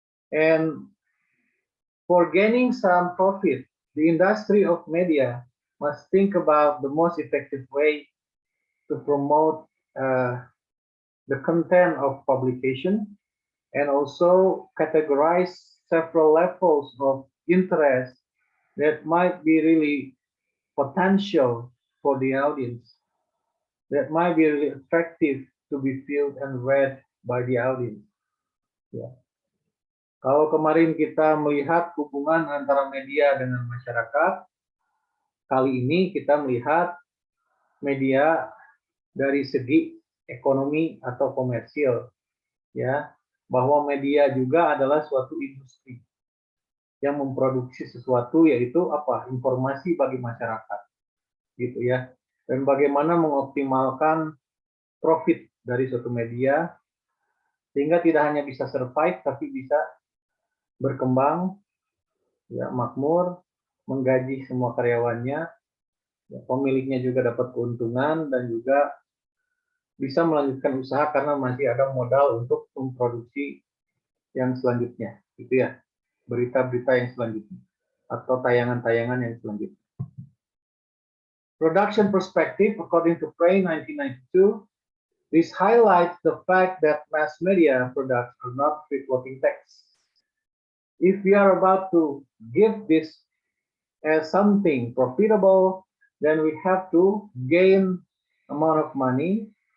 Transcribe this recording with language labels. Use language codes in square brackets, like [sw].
[en] And for gaining some profit, the industry of media must think about the most effective way to promote the content of publication, and also categorize several levels of interest that might be really potential for the audience, that might be really attractive to be viewed and read by the audience. Ya. [id] Kalau kemarin kita melihat hubungan antara media dengan masyarakat, kali ini kita melihat media dari segi ekonomi atau komersil, ya, bahwa media juga adalah suatu industri yang memproduksi sesuatu, yaitu apa, informasi bagi masyarakat, gitu ya. Dan bagaimana mengoptimalkan profit dari suatu media sehingga tidak hanya bisa survive tapi bisa berkembang, ya, makmur, menggaji semua karyawannya, ya, pemiliknya juga dapat keuntungan dan juga bisa melanjutkan usaha karena masih ada modal untuk memproduksi yang selanjutnya, gitu ya, berita-berita yang selanjutnya atau tayangan-tayangan yang selanjutnya. [en] Production perspective, according to Frey 1992, this highlights the fact that mass media products are not free-floating text. If we are about to give this as something profitable, then we have to gain amount of money.